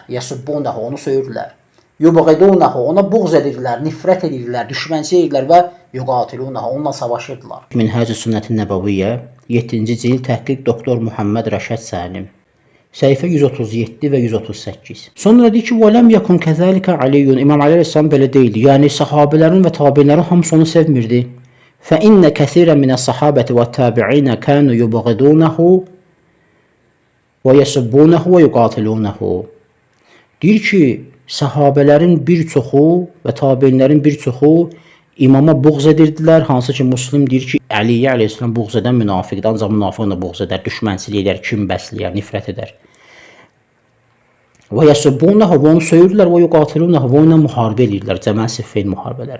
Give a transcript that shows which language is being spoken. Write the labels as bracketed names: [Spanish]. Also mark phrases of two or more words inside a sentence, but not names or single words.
[Azerbaijani] Yəsubbunahu, onu söyürdülər. Yubğidunahu, ona buğz edirlər, nifrət edirlər, düşmənçi edirlər və yuqatilunahu, onunla savaşırdılar. Minhəc-i Sünnət-i Nəbəviyyə 7-ci cild təhqiq doktor Muhammed Rəşad Səlim. Səhifə 137 və 138. Sonra deyir ki, [Arabic] وَلَمْ يَكُنْ كَذَلِكَ عَلِيٌّ [Azerbaijani] İmam Ali Aleyhisselam belə deyildi. Yəni, sahabələrin və tabiinlərin hamısı onu sevmirdi. [Arabic] فَإِنَّ كَثِيرًا مِنَ الصَّحَابَةِ وَالتَّابِعِينَ كَانُوا يُبْغِضُونَهُ وَيَسُبُّونَهُ وَيُقَاتِلُونَهُ [Azerbaijani] Deyir ki, sahabələrin bir çoxu və tabiinlərin bir çoxu imama buğz edirdilər. Hansı ki, Müslim deyir ki, Əliyyə Aleyhisselam buğz edən münafiqdir. Ancaq münafiq da buğz edər, düşmənçilik edər, kim bəsləyər, nifrət edər. Və yəsubbunahu, onu söyürdülər, və yuqatilunahu, və onunla müharibə edirlər, Cəməl Siffin müharibələri.